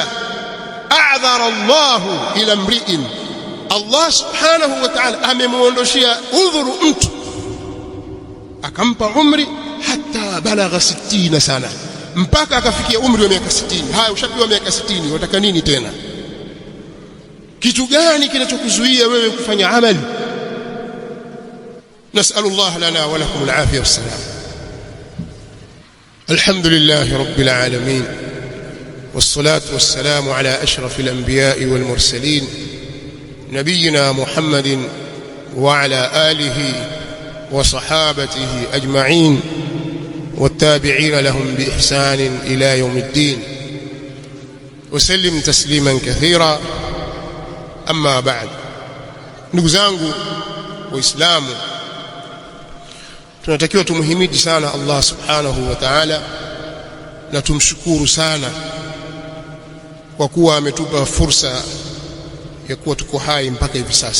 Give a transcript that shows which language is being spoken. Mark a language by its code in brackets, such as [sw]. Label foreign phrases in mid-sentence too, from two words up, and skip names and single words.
[ar] أعذر الله إلى امرئ, [sw] Allah [ar] سبحانه وتعالى [sw] amemuondoshia udhuru mtu, akampa umri [ar] حتى بلغ [sw] 60 sana, mpaka akafikia umri wa miaka 60. Haya, ushapewa miaka 60, unataka nini tena? Kitu gani kinachokuzuia wewe kufanya amali? [ar] نسأل الله لنا ولكم العافية والسلام. الحمد لله رب العالمين, والصلاة والسلام على أشرف الأنبياء والمرسلين نبينا محمد وعلى آله وصحابته أجمعين والتابعين لهم بإحسان إلى يوم الدين وسلم تسليما كثيرا. أما بعد، [sw] ndugu zangu waislamu, tunatakiwa tumhimidi sana Allah [ar] سبحانه وتعالى [sw] na tumshukuru sana kwa kuwa ametupa fursa ya kuwa tuko hai mpaka hivi sasa.